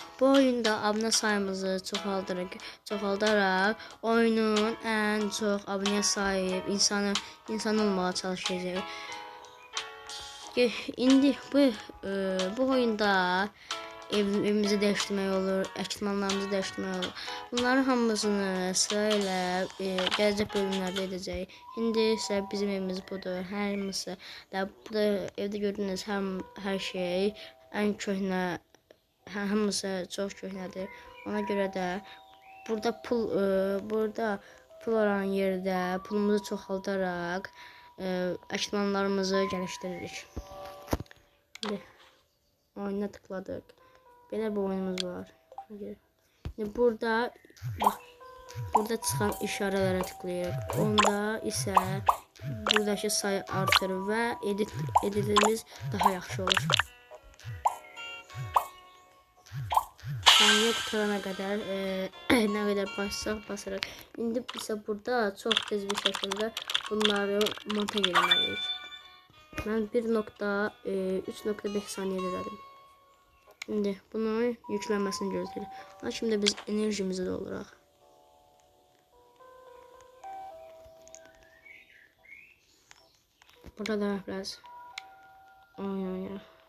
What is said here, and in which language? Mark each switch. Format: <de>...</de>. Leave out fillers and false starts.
<tr>Bu oyunda abone sayımızı çoxaldarak oyunun en çok abone sahip insan olmaya çalışacağız.</tr> <az>İndi bu oyunda evimizi değiştirmək olur, ekipmanlarımızı değiştirmək olur. Bunların hamısını sırayla gələcək bölümlərdə edəcəyik. İndi isə bizim evimiz budur. Hamısı da burada evdə gördüyünüz hər şey ən köhnə, hamısı çox köhnədir. Ona görə də burada pul olan yerdə pulumuzu çoxaldaraq ekipmanlarımızı gəlişdiririk. İndi oyuna tıkladık. Belə bir oyunumuz var. Şimdi burada çıxan işarələrə tıklayırıq. Onda isə buradakı sayı artır və editimiz daha yaxşı olur. Saniyə qutarana qədər nə qədər basaraq. İndi isə burada çox tez bir şəkildə bunları montaj etməliyik. Mən 3.5 saniyədə elədim.</az> <tr>Şimdi bunu yüklenmesini gözleyelim.</tr> <az>Şimdi biz enerjimizi dolduraq. Burada da biraz oynayaq.</az>